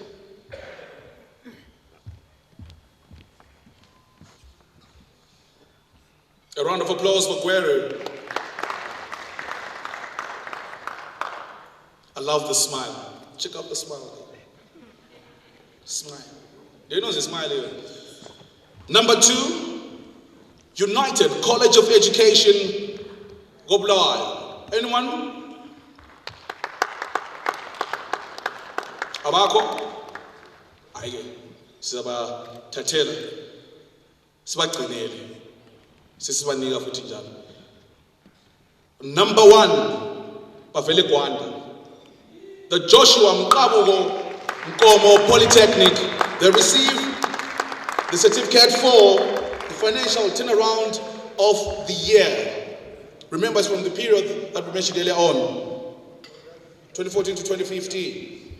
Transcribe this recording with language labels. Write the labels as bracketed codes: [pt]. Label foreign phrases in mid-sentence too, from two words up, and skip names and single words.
[en] A round of applause for Gweru. I love the smile. Check out the smile. Smile. Do you know the smile here? Number 2, United College of Education, Bulawayo. Anyone? Abako? [nd] Aye. Sisaba Tatela. Siba Gcinele. Sisiba nika futhi njalo. [en] Number 1, Bavele Gwanda. The Joshua Mkomo Polytechnic. They receive the certificate for the financial turnaround of the year. Remember, it's from the period that we mentioned earlier on, 2014 to 2015.